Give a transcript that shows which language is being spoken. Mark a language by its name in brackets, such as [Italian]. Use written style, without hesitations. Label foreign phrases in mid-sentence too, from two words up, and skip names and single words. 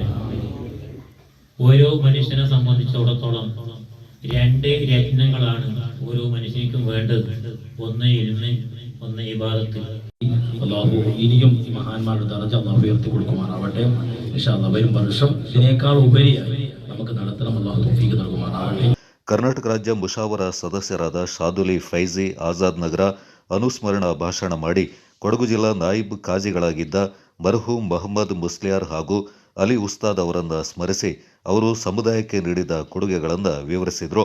[Malayalam] ഓരോ മനുഷ്യനെ സംബന്ധിച്ചിടത്തോളം 2 രത്നങ്ങളാണ് ഓരോ മനുഷ്യനും വേണ്ടത്. ഒന്ന് ഇൽമ്, ഒന്ന് ഇബാദത്ത്. അള്ളാഹു ഇനിയും ഈ മഹാന്മാരുടെ ദർജ അള്ളാഹു ഉയർത്തി കൊടുക്കുമാറാവട്ടെ. [Arabic] إن شاء الله [Malayalam] വരും വർഷം ഇതിനേക്കാൾ ഉപരിയായി നമുക്ക് നടത്തണം. അള്ളാഹു തൗഫീഖ് നൽകുമാറാവട്ടെ. [Kannada] ಕರ್ನಾಟಕ ರಾಜ್ಯ ಮುಷಾವರ ಸದಸ್ಯರಾದ ಶಾದುಲಿ ಫೈಜಿ ಆಜಾದ್ ನಗರ ಅನುಸ್ಮರಣ ಭಾಷಣ ಮಾಡಿ ಕೊಡಗು ಜಿಲ್ಲಾ ನಾಯಿಬ್ ಕಾಜಿಗಳಾಗಿದ್ದ ಮರ್ಹೂಮ್ ಮೊಹಮ್ಮದ್ ಮುಸ್ಲಿಯಾರ್ ಹಾಗೂ ಅಲಿ ಉಸ್ತಾದ್ ಅವರನ್ನು ಸ್ಮರಿಸಿ ಅವರು ಸಮುದಾಯಕ್ಕೆ ನೀಡಿದ ಕೊಡುಗೆಗಳನ್ನು ವಿವರಿಸಿದರು.